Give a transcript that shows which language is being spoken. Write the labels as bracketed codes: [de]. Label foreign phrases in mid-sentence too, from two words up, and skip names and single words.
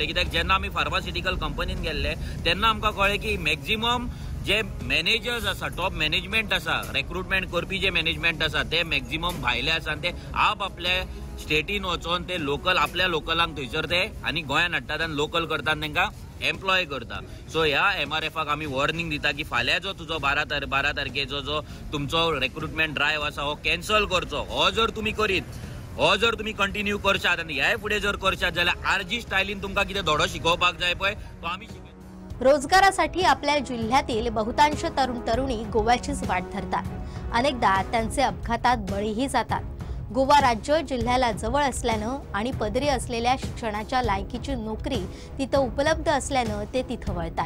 [kok] कित्याक जेन्ना आमी [en] pharmaceutical companyन [kok] गेल्ले तेन्ना आमकां कळ्ळें की मॅक्झिमम जे मॅनेजर्स आसा, [en] top management [kok] आसा, रिक्रुटमेंट करपी जे मॅनेजमेंट आसा ते मॅक्झिमम भायले आसा आणि ते आपल्या स्टेटीन वचून ते लोकल आपल्या लोकलांक थंयसर ते आनी गोंयांत हाडटात आनी लोकल करतात, तांकां एम्प्लॉय करता. सो ह्या MRFाक आमी वॉर्निंग दिता की फाल्यां जो तुजो 12 तारखेचो जो तुमचो [en] recruitment drive [kok] आसा हो कॅन्सल करचो. हो जर तुम्ही कंटिन्यू करशात आनी ह्याय फुडें जर करशात जाल्यार RG स्टायलीन तुमकां कितें धडो शिकोवपाक जाय पळय तो आमी शिकयता. [mr] रोजगारासाठी आपल्या जिल्ह्यातील बहुतांश तरुण तरुणी गोव्याचीच वाट धरतात. अनेकदा त्यांचे अपघातात बळीही जातात. गोवा राज्य जिल्ह्याला जवळ असल्यानं आणि पदरी असलेल्या शिक्षणाच्या लायकीची नोकरी तिथं उपलब्ध असल्यानं ते तिथं वळतात.